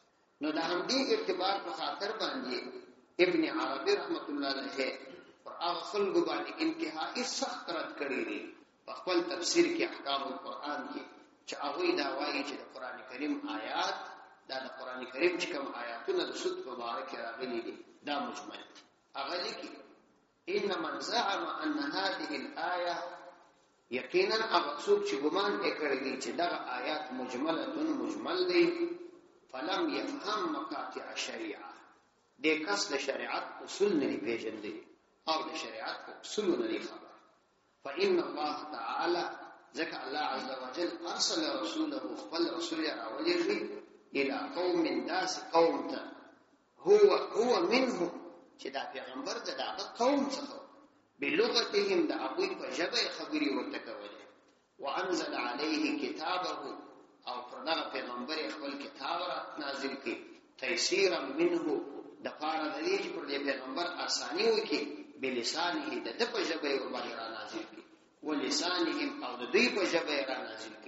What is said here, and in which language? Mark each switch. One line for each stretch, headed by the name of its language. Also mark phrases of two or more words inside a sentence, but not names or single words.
Pashto: نو د همدې ارتباط په خاطر باندې ابن عربي رحمت الله علیه پر هغه خلکو باندې انتهایی سخت رد کړی دی په خپل تفسیر کې احکام القرآن کې، چې هغوی دا وایي چې د قرآن کریم آیات، دا د قرآن کریم چې کوم آیاتونه د سود په باره کې راغلي دي دا مجمل دي. هغه لیکي
Arabic: ان من زعم ان هذه الايه،
Pashto: یقینا هغه څوک چې ګمان یې کړی دی چې دغه آیات مجمل دی،
Arabic: فلم يفهم مقاطع الشریعه،
Pashto: دې کس د شریعت اصول نه پیژندي او د شریعت اصول نه خبر.
Arabic: فإن الله تعالى ذكر الله عز وجل ارسل رسوله،
Pashto: خپل رسول راولېږي
Arabic: الى قوم،
Pashto: داس قوم ته
Arabic: هو منهم،
Pashto: چې دا پیغمبر د دغه قوم څخه بلغتهم د هغوی په ژبه خبرې ورته کولې.
Arabic: وانزل عليه کتابه،
Pashto: او پر دغه پیغمبر خپل کتاب را نازل کړي،
Arabic: تيسيرا منه،
Pashto: د پاره د دې چې پر دې پیغمبر آسانی وکړي، بلسانه د د په ژبه ور باندې را نازل کړي، ولسانهم او د دوی په ژبه را نازل کړي.